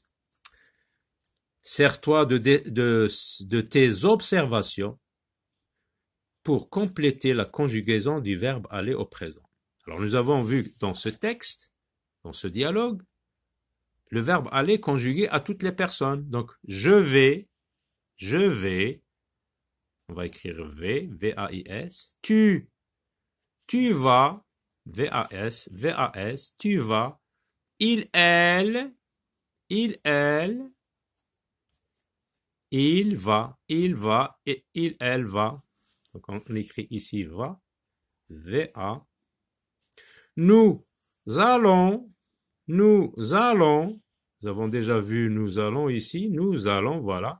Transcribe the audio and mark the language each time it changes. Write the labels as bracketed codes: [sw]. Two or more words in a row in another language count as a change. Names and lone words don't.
[fr] Sers-toi de tes observations pour compléter la conjugaison du verbe aller au présent. Alors nous avons vu dans ce texte, dans ce dialogue, le verbe aller conjugué à toutes les personnes. Donc je vais, on va écrire V, V-A-I-S, tu vas, V-A-S, V-A-S, tu vas, il, elle, il va, et il, elle va. Donc on écrit ici va, V-A. Nous allons, nous avons déjà vu nous allons ici, nous allons, voilà.